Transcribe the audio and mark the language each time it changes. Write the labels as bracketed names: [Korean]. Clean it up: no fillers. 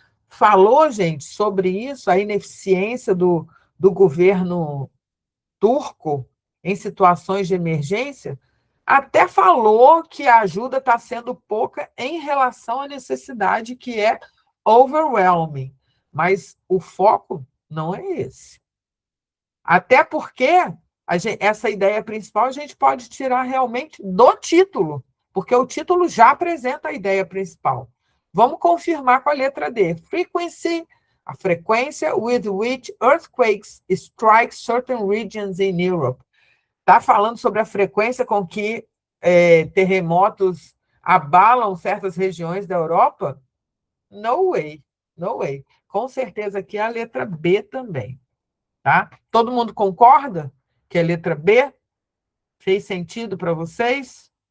[Portuguese] Falou, gente, sobre isso, a ineficiência do governo turco em situações de emergência, até falou que a ajuda está sendo pouca em relação à necessidade, que é overwhelming. Mas o foco não é esse. Até porque essa ideia principal a gente pode tirar realmente do título, porque o título já apresenta a ideia principal. Vamos confirmar com a letra D. [English] Frequency, [Portuguese] a frequência [English] with which earthquakes strike certain regions in Europe. [Portuguese] Está falando sobre a frequência com que terremotos abalam certas regiões da Europa? [English] No way, no way. [Portuguese] Com certeza aqui é a letra B também. Tá? Todo mundo concorda que a letra B fez sentido para vocês?